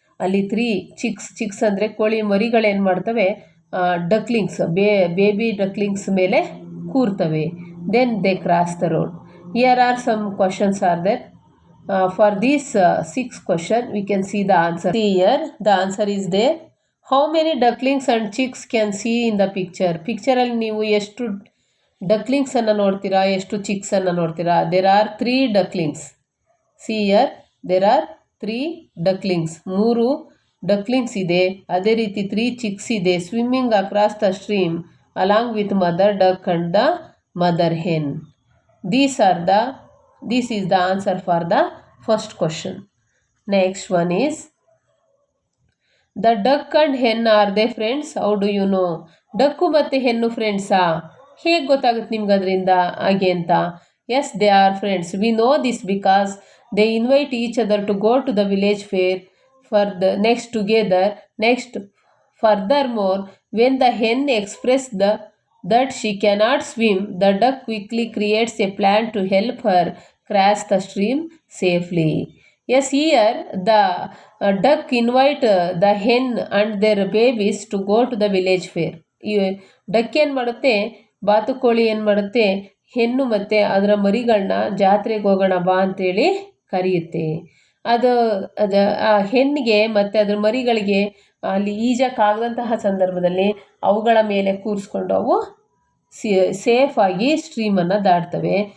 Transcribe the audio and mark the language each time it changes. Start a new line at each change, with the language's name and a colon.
Kannada: ಅಲ್ಲಿ 3 ಚಿಕ್ಸ್ ಅಂದರೆ ಕೋಳಿ ಮರಿಗಳೇನು ಮಾಡ್ತವೆ, ಡಕ್ಲಿಂಗ್ಸ್, ಬೇಬಿ ಡಕ್ಲಿಂಗ್ಸ್ ಮೇಲೆ ಕೂರ್ತವೆ.
English: Then they cross the road. Here are some questions are there. For these 6 questions, we can see the answer. See here, the answer is there. How many ducklings and chicks can see in the picture?
Kannada: Picture ಅಲ್ಲಿ ನೀವು ಎಷ್ಟು ಡಕ್ಲಿಂಗ್ಸ್ ಅನ್ನು ನೋಡ್ತೀರಾ, ಎಷ್ಟು chicks ಅನ್ನು ನೋಡ್ತೀರಾ?
English: There are 3 ducklings. See here, there are 3 ducklings.
Kannada: 3 ಡಕ್ಲಿಂಗ್ಸ್ ಇದೆ. ಅದೇ ರೀತಿ 3 ಚಿಕ್ಸ್ ಇದೆ.
English: Swimming across the stream along with mother duck and the mother hen. This is the answer for the first question. Next one is, the duck and hen, are they friends? How do you know?
Kannada: Deck ಮತ್ತು ಹೆಣ್ಣು ಫ್ರೆಂಡ್ಸಾ? ಹೇಗೆ ಗೊತ್ತಾಗುತ್ತೆ ನಿಮ್ಗೆ ಅದರಿಂದ ಹಾಗೆ ಅಂತ?
English: Yes, they are friends. We know this because they invite each other to go to the village fair for the next together. Next, furthermore, when the hen expressed that she cannot swim, the duck quickly creates a plan to help her cross the stream safely. Yes, here the duck invite the hen and their babies to go to the village fair.
Kannada: Duck ಏನು ಮಾಡುತ್ತೆ, ಬಾತುಕೋಳಿ ಏನು ಮಾಡುತ್ತೆ, ಹೆಣ್ಣು ಮತ್ತು ಅದರ ಮರಿಗಳನ್ನ ಜಾತ್ರೆಗೆ ಹೋಗೋಣ ಬಾ ಅಂತೇಳಿ ಕರೆಯುತ್ತೆ. ಅದು ಆ ಹೆಣ್ಣಿಗೆ ಮತ್ತು ಅದರ ಮರಿಗಳಿಗೆ ಅಲ್ಲಿ ಈಜಕ್ಕಾಗದಂತಹ ಸಂದರ್ಭದಲ್ಲಿ ಅವುಗಳ ಮೇಲೆ ಕೂರಿಸ್ಕೊಂಡು ಅವು ಸೇಫಾಗಿ ಸ್ಟ್ರೀಮನ್ನು ದಾಟ್ತವೆ.